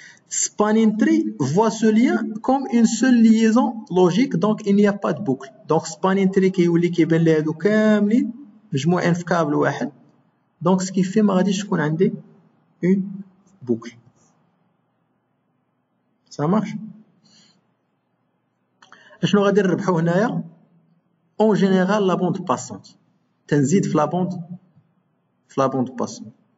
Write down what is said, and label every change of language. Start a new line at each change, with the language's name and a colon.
French: Spanning tree voit ce lien comme une seule liaison logique, donc il n'y a pas de boucle. Donc spanning tree
Arabic: كيولي كيبان ليه هادو كاملين مجموعين في كابل واحد.
French: Donc ce qui fait
Arabic: ما غاديش تكون عندي
French: une boucle. Ça marche.
Arabic: شنو غادي نربحو هنايا؟
French: اون جينيرال لا بوند باسونت تنزيد في لا بوند باسونت.